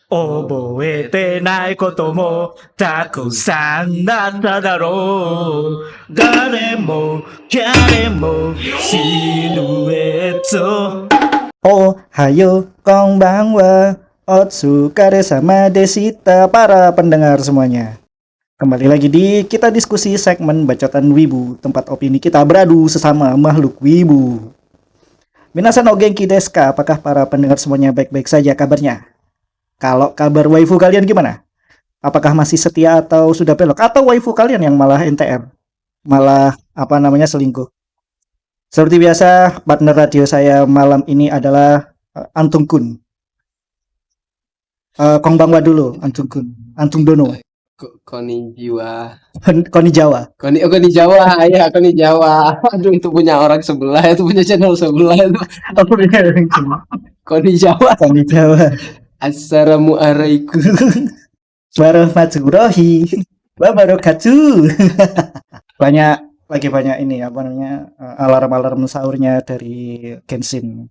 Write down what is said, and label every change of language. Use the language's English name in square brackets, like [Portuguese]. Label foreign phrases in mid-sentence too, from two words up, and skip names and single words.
[Japanese] 覚えてないこともたくさんあっただろう。誰も彼もシルエット。おはよう、こんばんは、お疲れ様でした, [Indonesian] para pendengar semuanya. Kembali lagi di kita diskusi segmen Bacotan Wibu, tempat opini kita beradu sesama makhluk Wibu. [Japanese] 皆さんお元気ですか? [Indonesian] Apakah para pendengar semuanya baik-baik saja kabarnya? Kalau kabar waifu kalian gimana? Apakah masih setia atau sudah belok? Atau waifu kalian yang malah NTR? Malah selingkuh? Seperti biasa, partner radio saya malam ini adalah Antung Kun. Konbanwa dulu, Antung Kun. Antung Dono. Konnichiwa. Koni Jawa. Koni Jawa, ya Koni Jawa. Aduh, itu punya orang sebelah, itu punya channel sebelah itu. Koni Jawa. Koni Jawa. Assalamualaikum. [Arabic] ورحمة الله وبركاته. [Indonesian] banyak ini alarm sahurnya dari Genshin.